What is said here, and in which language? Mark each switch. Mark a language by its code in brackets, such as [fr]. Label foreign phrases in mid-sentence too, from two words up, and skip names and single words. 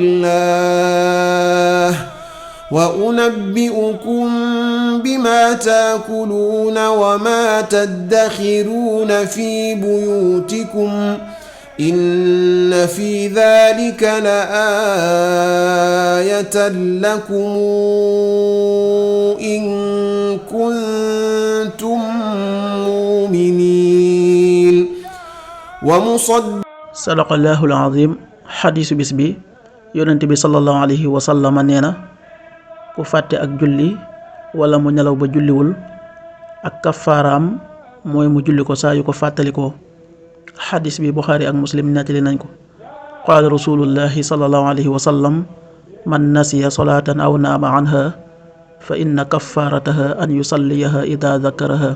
[ar] الله وأنبئكم بما تأكلون وما تدخرون في بيوتكم إن في ذلك لآية لكم إن كنتم مؤمنين صدق الله العظيم. [wo] xadiisu bis bi yonent bi [ar] صلى الله عليه وسلم [wo] nee na ku fàtte ak julli wala mu nelaw ba julliwul ak kafaaraam mooy mu julli ko saa yu ko fàttalikoo. xadis bi Buxaari ak Muslim nettali nañ ko. [ar] قال رسول الله صلى الله عليه وسلم من نسي صلاة أو نام عنها فإن كفارتها أن يصليها إذا ذكرها.